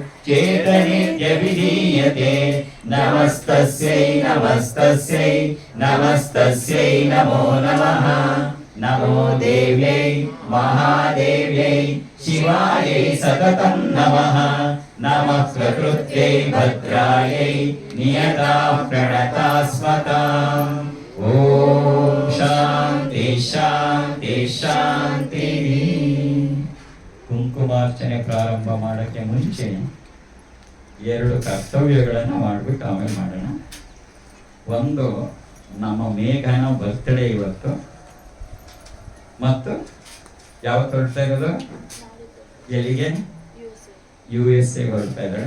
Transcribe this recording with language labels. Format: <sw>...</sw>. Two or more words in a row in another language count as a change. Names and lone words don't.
<sa>चेतनेत्यभिधीयते नमस्तस्यै नमस्तस्यै नमस्तस्यै नमो नमः नमो देव्यै महादेव्यै शिवायै सततं नमः नमः प्रकृत्यै भद्रायै नियता प्रणता स्मताम् ॐ शान्ति शान्ति ಶಾಂತಿ</sa> <kn>ಕುಂಕುಮಾರ್ಚನೆ ಪ್ರಾರಂಭ ಮಾಡೋಕ್ಕೆ ಮುಂಚೆ 2 ಕರ್ತವ್ಯಗಳನ್ನು ಮಾಡಿಬಿಟ್ಟು ಆಮೇಲೆ ಮಾಡೋಣ. ಒಂದು, ನಮ್ಮ ಮೇಘನ ಬರ್ತ್ಡೇ ಇವತ್ತು, ಮತ್ತು ಯಾವತ್ತು ಹೊರಡ್ತಾ ಇರೋದು, ಎಲ್ಲಿಗೆ, USA ಹೊರಡ್ತಾ ಇದ್ದಾಳೆ.</kn>